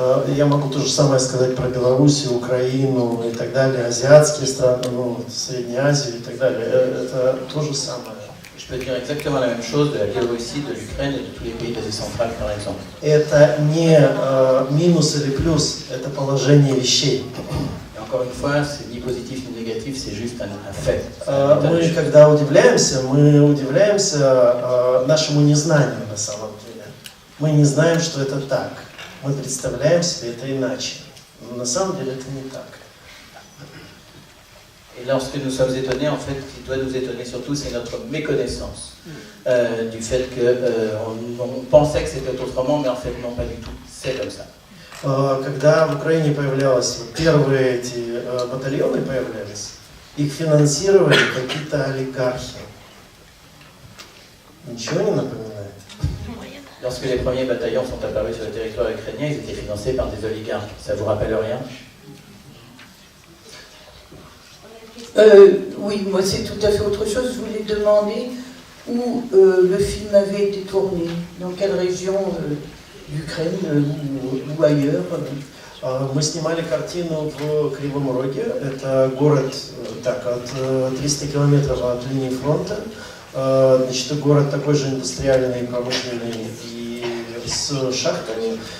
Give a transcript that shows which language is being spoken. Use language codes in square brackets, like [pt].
[ru] Я могу то же самое сказать про Белоруссию, Украину и так далее, азиатские страны, ну, Среднюю Азию и так далее. Это то же самое. [fr] Je peux dire exactement la même chose de la Biélorussie, de l'Ukraine et de tous les pays d'Asie centrale, par exemple. [ru] Это не минус или плюс, это положение вещей. [fr] Et encore une fois, c'est ni positif ni négatif, c'est juste un fait. [ru] Мы, когда удивляемся, мы удивляемся нашему незнанию на самом деле. Мы не знаем, что это так. Мы представляем себе это иначе. Но на самом деле это не так. [fr] Et lorsque nous sommes étonnés, en fait, ce qui doit nous étonner surtout, c'est notre méconnaissance du fait qu'on pensait que c'était autrement, mais en fait, non, pas du tout. C'est comme ça. [ru] Когда в Украине появлялись первые эти батальоны появлялись, их финансировали какие-то олигархи. Ничего не напоминает? [fr] Lorsque les premiers bataillons sont apparus sur le territoire ukrainien, ils étaient financés par des oligarques. Ça vous rappelle rien? Oui, moi c'est tout à fait autre chose. Je voulais demander où le film avait été tourné, dans quelle région d'Ukraine ou ailleurs. [ru] Мы снимали картину в Кривом Роге. Это город так, от 300 километров от линии фронта. Значит, город такой же индустриальный, промышленный и с шахтами.